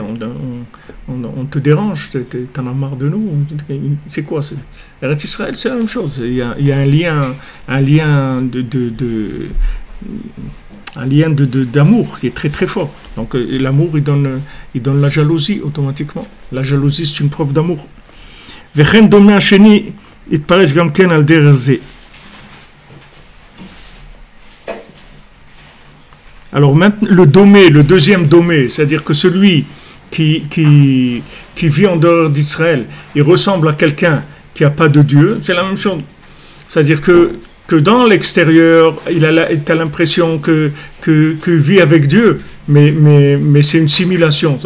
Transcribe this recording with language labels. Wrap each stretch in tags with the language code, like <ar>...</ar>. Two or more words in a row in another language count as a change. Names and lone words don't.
<fr>On te dérange, t'en as marre de nous? C'est quoi? Eretz Israël, c'est la même chose. Il y a un lien d'amour qui est très très fort. Donc l'amour, il donne la jalousie automatiquement. La jalousie, c'est une preuve d'amour.</fr> <he>וכן דומה השני יתפרש גם כן על דרך זה.</he> <fr>Alors maintenant, le deuxième domé, c'est-à-dire que celui qui vit en dehors d'Israël, il ressemble à quelqu'un qui n'a pas de Dieu, c'est la même chose. C'est-à-dire que dans l'extérieur, il a l'impression que vit avec Dieu, mais c'est une simulation.</fr>